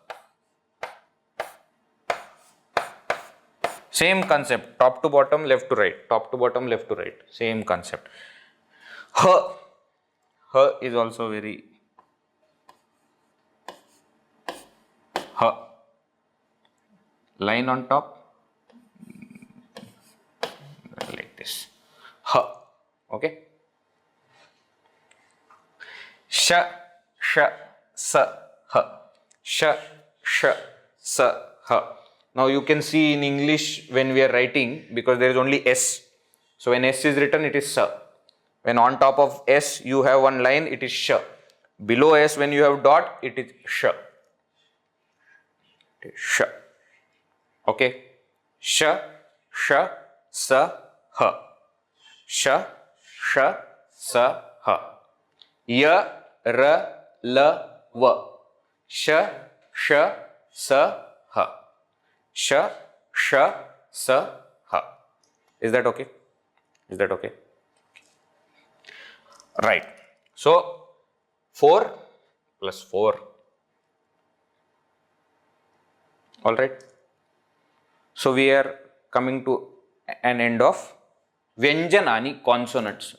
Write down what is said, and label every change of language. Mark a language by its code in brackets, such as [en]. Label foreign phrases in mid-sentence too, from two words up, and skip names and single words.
[en] Same concept, top to bottom, left to right, top to bottom, left to right, same concept. H. H is also very ha. Line on top, like this, ha. Okay. Sha, sha, sa, ha. Sha, sha, sa, ha. Now you can see in English when we are writing, because there is only S. So when S is written, it is sa. When on top of S you have one line, it is sha. Below S, when you have dot, it is sha. It is sha. Okay. Sha, sha, sa, ha. Sha, sha, sa, ha. Ya, ra, la, va. Sha, sha, sa, ha. Sha, sha, sa, ha. Is that okay? Is that okay? Right. So, 4 plus 4. Alright. So, we are coming to an end of Vyanjanani, consonants.